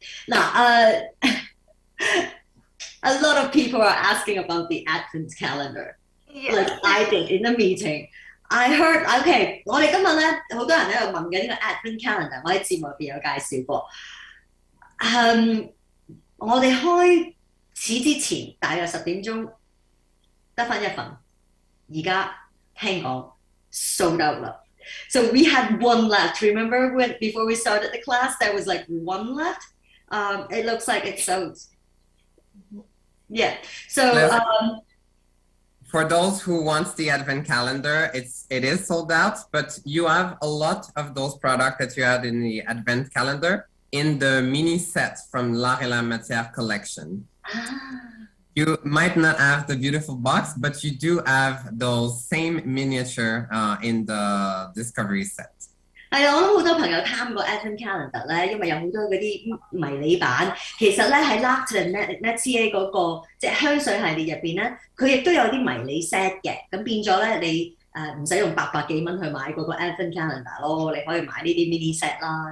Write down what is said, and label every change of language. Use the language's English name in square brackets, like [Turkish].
[English] 嗱a lot of people are asking about the Advent calendar, like I did in the meeting. I heard, [Cantonese] OK， 我哋今日咧好多人喺度問緊呢個 Advent calendar， 我喺節目入邊有介紹過。我哋開始之前大約10點鐘得返一份，而家聽講 sold out 啦。 [English] So we had one left. Remember when before we started the class, there was like one left. It looks like it's sold. Yeah. So for those who want the Advent calendar, it is sold out, but you have a lot of those products that you had in the Advent calendar in the mini set from L'Art et la Matière collection. You might not have the beautiful box, but you do have those same miniature in the Discovery set. [Cantonese] 係啊，我諗好多朋友貪過 Advent calendar 咧，因為有好多嗰啲迷你版。其實咧喺 L'Art et la Matière 嗰個即係香水系列入邊咧，佢亦都有啲迷你 set 嘅。咁變咗咧，你唔使用800幾蚊去買嗰個 Advent calendar 咯，你可以買呢啲 mini set 啦。